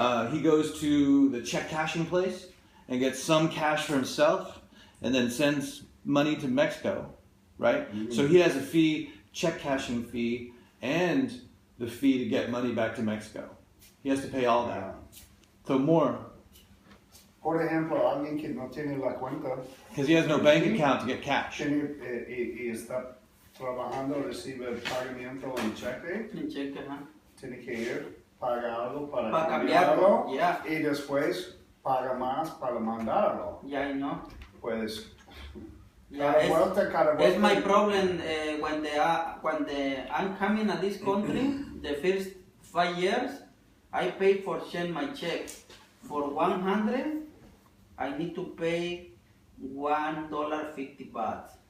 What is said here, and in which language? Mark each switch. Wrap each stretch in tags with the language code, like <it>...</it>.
<en>He goes to the check cashing place and gets some cash for himself, and then sends money to Mexico, right? Mm-hmm. So he has a fee, check cashing fee, and the fee to get money back to Mexico. He has to pay all that. So more.</en> <es>Por ejemplo, alguien que no tiene la cuenta</es> <en>Because he has no bank account to get cash.</en> <es>tiene, y está trabajando, recibe el pagamiento en cheque, En cheque, ajá. tiene que ir, pagarlo para cambiarlo, cambiarlo,</es> <en>yeah.</en> <es>y después paga más para mandarlo.</es> <en>Yeah, I know.</en> <es>Pues,</es> <en>Yeah,</en> <es>cada vuelta.</es> <en>it's my problem when I'm coming at this country. The first 5 years, I pay for change my check. For 100, I need to pay $1.50 baht.</en>